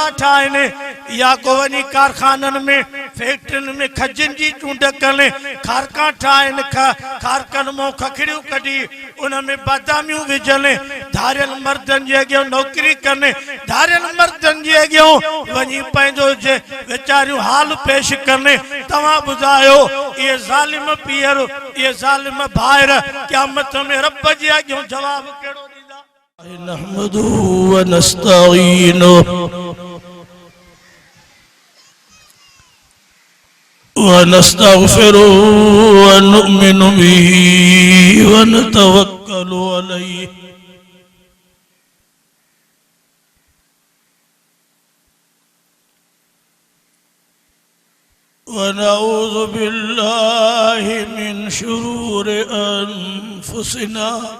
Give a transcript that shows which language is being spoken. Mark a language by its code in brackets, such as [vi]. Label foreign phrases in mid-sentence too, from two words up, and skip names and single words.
[sd] ठाहिनि या को वञी कारखाननि में फैक्ट्रियुनि में खजनि जी चूंड कनि खारका ठाहिनि खारकनि मां खखड़ियूं कढी उन में बादामियूं विझनि धारियल मर्दनि जे अॻियां नौकरी कनि धारियल मर्दनि जे अॻियां वञी पंहिंजो वेचारियूं हाल पेश कनि तव्हां ॿुधायो इहे ज़ालिम पीअर इहे ज़ालिम भाइर क़यामत में रब जे अॻियां जवाब कहिड़ो ॾींदा [ar] نحمده ونستعينه ونستغفره ونؤمن به ونتوكل عليه ونعوذ بالله من شرور أنفسنا